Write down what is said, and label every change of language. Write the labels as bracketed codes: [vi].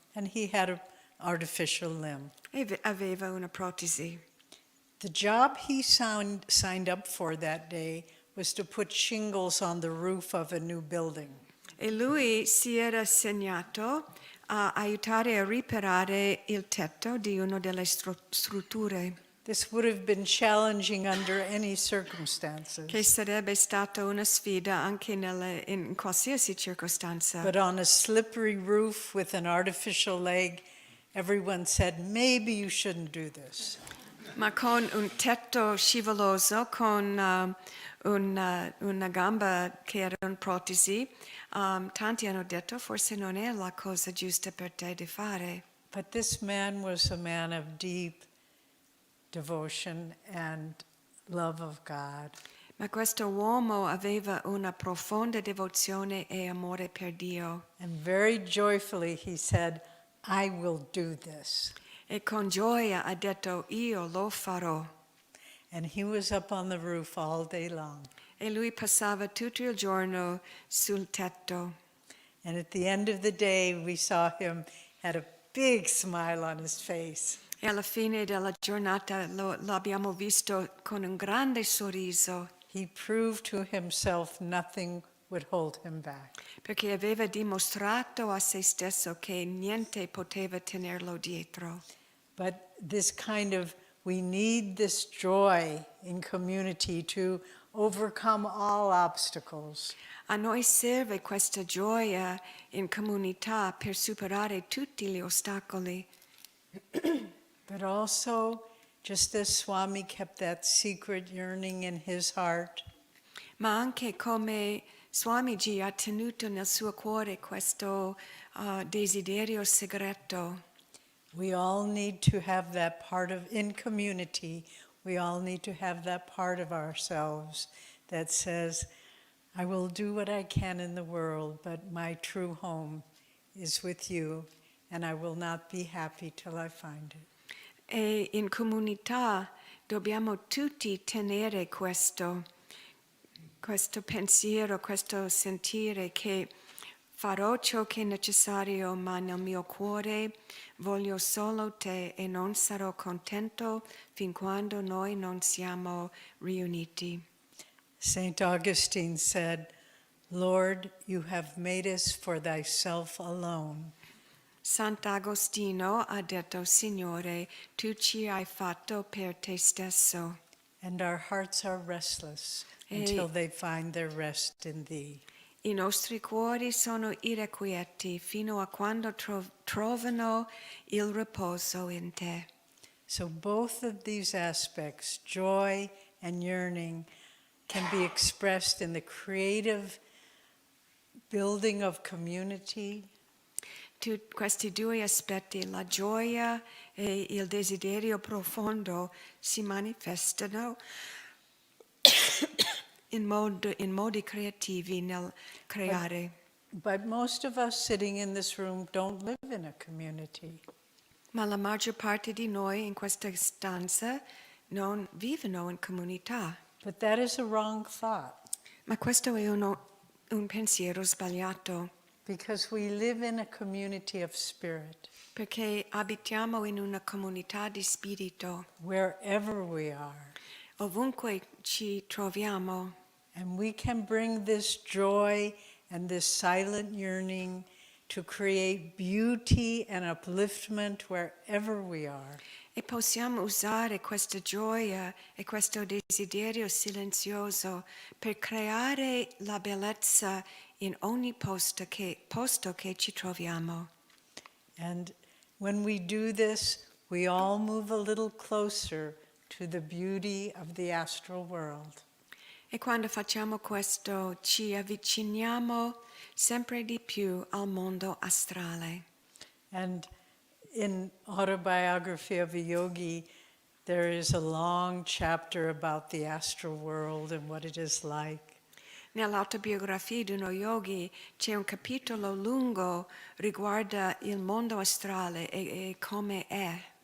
[en] And he had an artificial limb. [it] e aveva una protesi. [en] The job he signed up for that day was to put shingles on the roof of a new building. [it] E lui si era segnato a aiutare a riparare il tetto di una delle strutture. [en] This would have been challenging under any circumstances. [it] che sarebbe stata una sfida anche in qualsiasi circostanza. [en] But on a slippery roof with an artificial leg, everyone said, maybe you shouldn't do this. [it] Ma con un tetto scivoloso, con una gamba che era una protesi, tanti hanno detto forse non è la cosa giusta per te di fare. [en] But this man was a man of deep devotion and love of God. [it] Ma questo uomo aveva una profonda devozione e amore per Dio. [en] And very joyfully he said, I will do this. [it] E con gioia ha detto, io lo farò. [en] And he was up on the roof all day long. [it] E lui passava tutto il giorno sul tetto. [en] And at the end of the day, we saw him had a big smile on his face. [it] E alla fine della giornata l'abbiamo visto con un grande sorriso. [en] He proved to himself nothing would hold him back. [it] Perché aveva dimostrato a se stesso che niente poteva tenerlo dietro. [en] But this kind of, we need this joy in community to overcome all obstacles. [it] A noi serve questa gioia in comunità per superare tutti gli ostacoli. [en] But also, just as Swami kept that secret yearning in his heart, [it] Ma anche come Swamiji ha tenuto nel suo cuore questo desiderio segreto. [en] we all need to have that part of, in community, we all need to have that part of ourselves that says, I will do what I can in the world, but my true home is with you, and I will not be happy till I find it. [it] E in comunità dobbiamo tutti tenere questo pensiero, questo sentire che farò ciò che è necessario, ma nel mio cuore voglio solo te e non sarò contento fin quando noi non siamo riuniti. [en] St. Augustine said, Lord, you have made us for thyself alone. [it] Sant'Agostino ha detto, Signore, tu ci hai fatto per te stesso. [en] And our hearts are restless until they find their rest in thee. [it] I nostri cuori sono irrequieti fino a quando trovano il riposo in te. [en] So both of these aspects, joy and yearning, can be expressed in the creative building of community, [it] Questi due aspetti, la gioia e il desiderio profondo, si manifestano in modi creativi nel creare. [en] but most of us sitting in this room don't live in a community. [it] Ma la maggior parte di noi in questa stanza non vivono in comunità. [en] But that is a wrong thought, [it] Ma questo è un pensiero sbagliato, [en] because we live in a community of spirit, [it] perché abitiamo in una comunità di spirito, [en] wherever we are. [it] ovunque ci troviamo. [en] And we can bring this joy and this silent yearning to create beauty and upliftment wherever we are. [it] E possiamo usare questa gioia e questo desiderio silenzioso per creare la bellezza in ogni posto che ci troviamo. [en] And when we do this, we all move a little closer to the beauty of the astral world. [it] E quando facciamo questo ci avviciniamo sempre di più al mondo astrale. [en] And in Autobiography of a Yogi, there is a long chapter about the astral world and what it is like. [it] Nell'autobiografia di uno yogi c'è un capitolo lungo riguarda il mondo astrale e come è.